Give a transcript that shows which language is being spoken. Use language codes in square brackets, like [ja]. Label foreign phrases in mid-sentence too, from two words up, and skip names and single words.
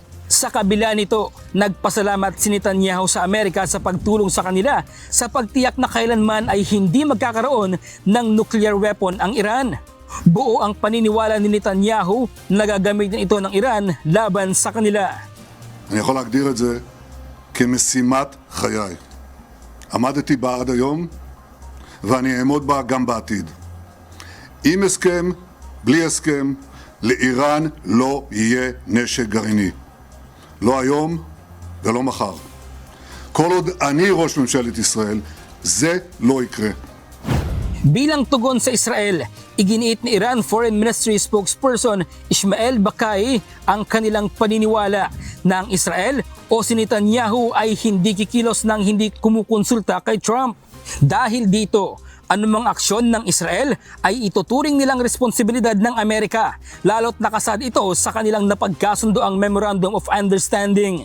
[tl] Sa kabila nito, nagpasalamat si Netanyahu sa Amerika sa pagtulong sa kanila sa pagtiyak na kailanman ay hindi magkakaroon ng [en] nuclear weapon [tl] ang Iran. Buo ang paniniwala ni Netanyahu na gagamitin ito ng Iran laban sa kanila. [he] אני יכול להגדיר את זה כמשימת חיי. עמדתי בה עד היום ואני אעמוד בה גם בעתיד. עם הסכם, בלי הסכם, לאיראן לא יהיה נשק גרעיני. לא היום ולא מחר. כל עוד אני ראש ממשלת ישראל, זה לא יקרה. [tl] Bilang tugon sa Israel, iginiit ni Iran Foreign Ministry spokesperson Ismail Bakai ang kanilang paniniwala na ang Israel o si Netanyahu ay hindi kikilos ng hindi kumukonsulta kay Trump. Dahil dito, anumang aksyon ng Israel ay ituturing nilang responsibilidad ng Amerika, lalo't nakasad ito sa kanilang napagkasundoang Memorandum of Understanding.